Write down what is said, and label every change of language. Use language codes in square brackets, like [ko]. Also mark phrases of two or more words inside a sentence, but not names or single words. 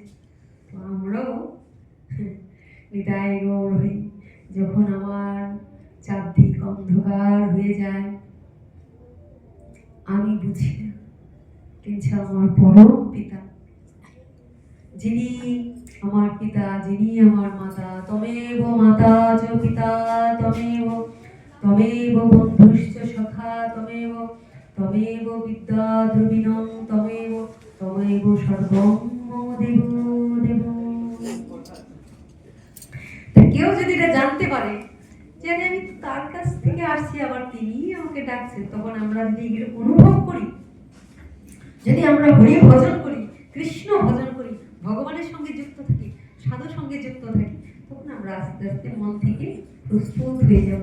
[bn] আমরাও বিদায় গৌর হই, যখন আমার চারদিক অন্ধকার হয়ে যায়, আমি বুঝি না কিন্তু আমার পরম পিতা, যিনি আমার পিতা, যিনি আমার মাতা, [sa] তমেব মাতা চ পিতা তমেব, তমেব বন্ধুশ্চ সখা তমেব, তমেব বিদ্যা দ্রবিণং তমেব, তমেব সর্বং মম দেব দেব। [bn] কেউ যদি এটা জানতে পারে যে আমি তার কাছ থেকে আসছি, আবার তিনি আমাকে ডাকছেন, তখন আমরা যদি এগুলো অনুভব করি, যদি আমরা হরি ভজন করি, কৃষ্ণ ভজন করি, ভগবানের সঙ্গে যুক্ত থাকি, সাধুর সঙ্গে যুক্ত থাকি, তখন আমরা আস্তে আস্তে মন থেকে প্রস্তুত হয়ে যাব।